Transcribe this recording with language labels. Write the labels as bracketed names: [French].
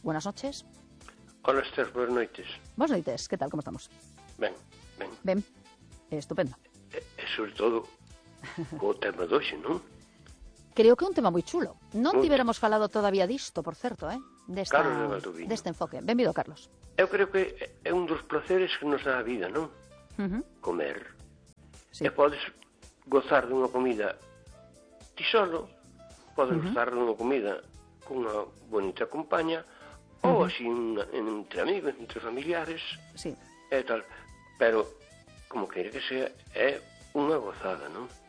[Spanish] Buenas noches. Hola, Esther, buenas noches. Buenas noches, ¿qué tal? ¿Cómo estamos? Bien. Estupendo. Sobre todo, como tema 2, ¿no? Creo que un tema muy chulo. No te hubiéramos falado todavía [Galician] disto, por certo, [Spanish] De esta, Carlos de Valdovino. De este enfoque. Bienvenido, Carlos. [Galician] Eu creo que é un dos placeres que nos dá a vida, non? Comer. Sí. E podes gozar dunha comida ti solo, podes gozar dunha comida cunha bonita compaña, ou así entre amigos, entre familiares, sí. E tal. Pero, como queira que sea, é unha gozada, non?